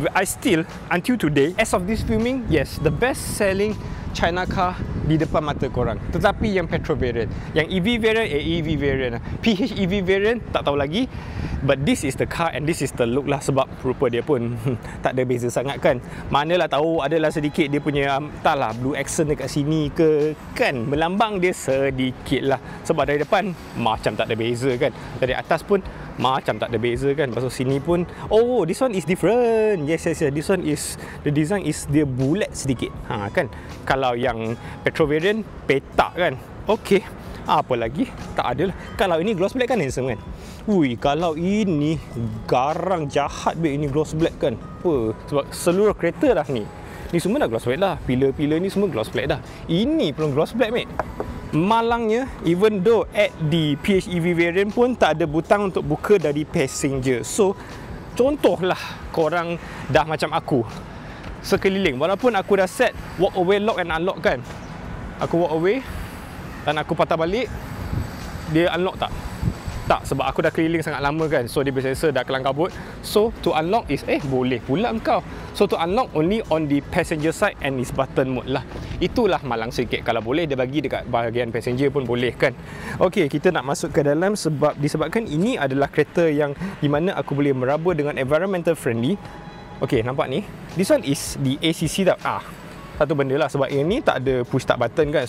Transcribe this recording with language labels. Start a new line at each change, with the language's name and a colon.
English: I still, until today, as of this filming, yes, the best selling China car
Malay: di depan mata korang. Tetapi yang petrol variant, yang EV variant, EV variant, PHEV variant tak tahu lagi.
English: But this is the car and this is the look lah.
Malay: Sebab rupa dia pun tak ada beza sangat kan. Manalah tahu adalah sedikit dia punya entahlah blue accent dekat sini ke kan. Melambang dia sedikit lah. Sebab dari depan macam tak ada beza kan. Dari atas pun macam tak ada beza kan. Lepas tu sini pun,
English: oh this one is different. Yes, this one is, the design is
Malay: dia bulat sedikit kan. Kalau yang petrol variant petak kan. Okay, apa lagi? Tak ada lah. Kalau ini gloss black kan handsome kan. Ui, kalau ini garang jahat babe, ini gloss black kan. Apa? Sebab seluruh kereta dah ni semua dah gloss black dah. Pillar-pillar ni semua gloss black dah. Ini pun gloss black mate. Malangnya,
English: even though
Malay: at the PHEV variant pun tak ada butang untuk buka dari passenger. So, contohlah korang dah macam aku sekeliling, walaupun aku dah set walk away lock and unlock kan, aku walk away dan aku patah balik, dia unlock tak? Tak, sebab aku dah keliling sangat lama kan. So dia biasa dah kelang kabut.
English: So to unlock
Malay: is boleh pula engkau.
English: So to unlock only on the passenger side and is button mode lah.
Malay: Itulah malang sikit. Kalau boleh dia bagi dekat bahagian passenger pun boleh kan. Okey, kita nak masuk ke dalam sebab disebabkan ini adalah kereta yang di mana aku boleh meraba dengan environmental friendly. Okey, nampak ni.
English: This one is the ACC
Malay: tau. Satu benda lah, sebab yang ni tak ada push start button kan.